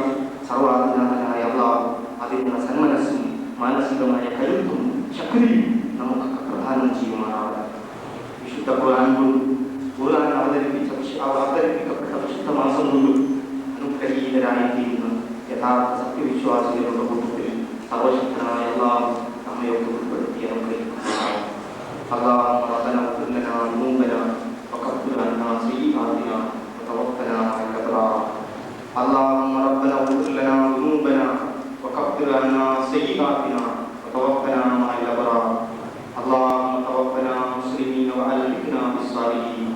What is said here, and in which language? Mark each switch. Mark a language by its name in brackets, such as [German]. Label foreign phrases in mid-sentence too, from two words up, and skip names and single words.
[Malayalam] സർവാധിനാഥനായ അല്ലാഹു അതിനുള്ള സന്മനസ്സും മാനസികമായ കരുത്തും ശക്തിയും നമുക്കൊക്കെ പ്രദാനം ചെയ്യുമാറാവട്ടെ. വിശുദ്ധ ഖുർആൻ അവതരിപ്പിക്കപ്പെട്ട വിശുദ്ധ മാസം കൊണ്ട് അനുഗ്രഹീതരായിത്തീരുന്ന യഥാർത്ഥ സത്യവിശ്വാസികളുടെ കൂട്ടത്തിൽ സർവശക്തനായ അല്ലാഹു നമ്മയൊക്കെ ഉൾപ്പെടുത്തി അനുഗ്രഹിക്കുന്നതാണ്. [Arabic] اللهم ربنا اغفر لنا ذنوبنا وكفر عنا سيئاتنا وتوفنا مع الابرار. اللهم ربنا اغفر لنا ذنوبنا وكفر عنا سيئاتنا وتوفنا مع الابرار. اللهم توفنا مسلمين والحقنا بالصالحين.